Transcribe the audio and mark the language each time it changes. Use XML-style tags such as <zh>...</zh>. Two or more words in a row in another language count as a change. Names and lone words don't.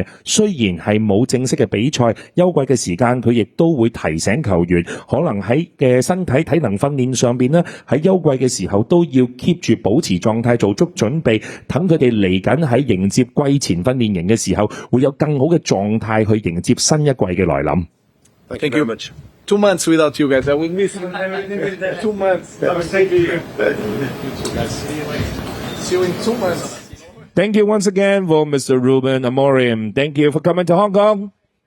<yue>雖然係冇正式嘅比賽，休季嘅時間佢亦都會提醒球員，可能喺嘅身體體能訓練上邊呢，喺休季嘅時候都要 keep 住保持狀態，做足準備，等佢哋嚟緊喺迎接季前訓練營嘅時候，會有更好嘅狀態去迎接新一季嘅來臨。</yue> <en>Thank you very much. 2 months without you guys. I will miss you. 2 months. Thank you. See you in 2 months. Thank you once again for Mr. Ruben Amorim. Thank you for coming to Hong Kong.</en>